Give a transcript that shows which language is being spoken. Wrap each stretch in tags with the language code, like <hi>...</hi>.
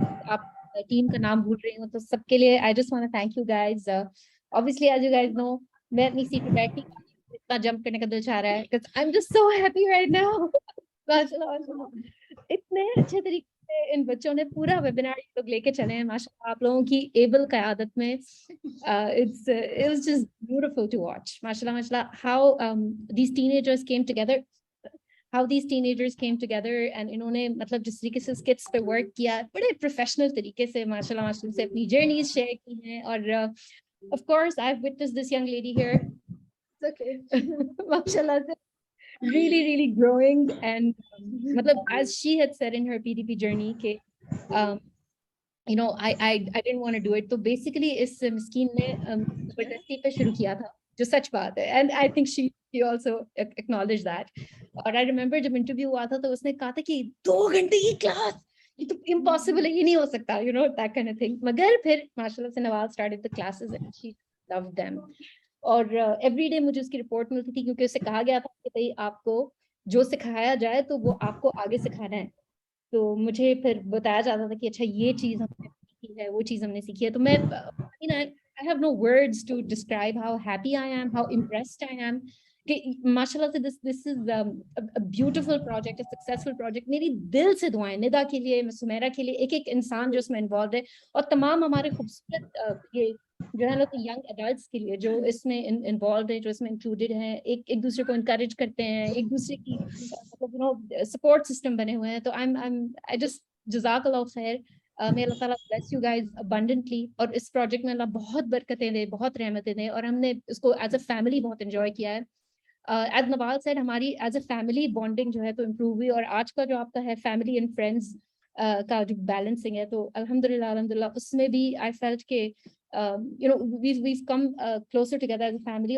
<hi>आप टीम का नाम भूल रही हूँ तो सबके लिए</hi> <en>I just want to thank you guys. Obviously, as you guys know,</en> <hi>मैं अपनी सीट पे बैठी इतना जंप करने का दिल चाह रहा है</hi> <en>because I'm just so happy right now.</en> <hi>इतने अच्छे तरीके से इन बच्चों ने पूरा वेबिनार लोग लेके चले हैं माशाल्लाह आप लोगों की एबल क़यादत में.</hi> <en>It was just beautiful to watch. Mashallah, how these teenagers came together.</en> <hi>And इन्होंने मतलब जिस तरीके से skits पे work किया बड़े professional तरीके से माशाल्लाह से अपनी journeys share की हैं.</hi> <en>और of course I've witnessed this young lady here. It's okay. Mashallah, really growing. And as she had said in her PDP journey, you know, I didn't want to do it.</en> <hi>So basically इस मिस्कीन ने जबरदस्ती पे शुरू किया था, जो सच बात है.</hi> <en>And I think she also acknowledged that.</en> <hi>और I remember जब interview हुआ था तो उसने कहा था कि 2 घंटे की क्लास, ये तो impossible है, ये नहीं हो सकता,</hi> <en>you know, that kind of thing.</en> <hi>मगर फिर माशाल्लाह से</hi> <en>नवाज started the classes and she loved them.</en> <hi>और everyday मुझे उसकी रिपोर्ट मिलती थी क्योंकि उसे कहा गया था कि भाई आपको जो सिखाया जाए तो वो आपको आगे सिखाना है. तो मुझे फिर बताया जाता था कि अच्छा ये चीज़ हमने सीखी है, वो चीज़ हमने सीखी है. तो मैं</hi> <en>I have no words to describe how happy I am,</en> <hi>how impressed I am माशाल्लाह से</hi> <en>this is a beautiful project, a successful project.</en> <hi>मेरी दिल से दुआएं निदा के लिए, सुमेरा के लिए, एक एक इंसान जो इसमें इन्वॉल्व है, और तमाम हमारे खूबसूरत ये जो है लोग यंग एडल्ट्स के लिए जो इसमें इन्वॉल्व है, जो इसमें इंक्लूडेड हैं, एक दूसरे को इनकरेज करते हैं, एक दूसरे की मतलब यू नो सपोर्ट सिस्टम बने हुए हैं. तो आई जस्ट जज़ाकल्लाह खैर.</hi> <en>may Allah Ta'ala bless you guys abundantly.</en> <hi>और इस प्रोजेक्ट में अल्लाह बहुत बरकतें दे, बहुत रहमतें दे, और हमने इसको एज अ फैमिली बहुत एंजॉय किया है. एज नवाल सेड, हमारी एज अ फैमिली बॉन्डिंग जो है तो इम्प्रूव हुई, और आज का जो आपका है फैमिली एंड फ्रेंड्स का जो बैलेंसिंग है, तो अल्हम्दुलिल्लाह उसमें भी आई फेल्ट के</hi> <en>you know we've come closer together as a family.</en>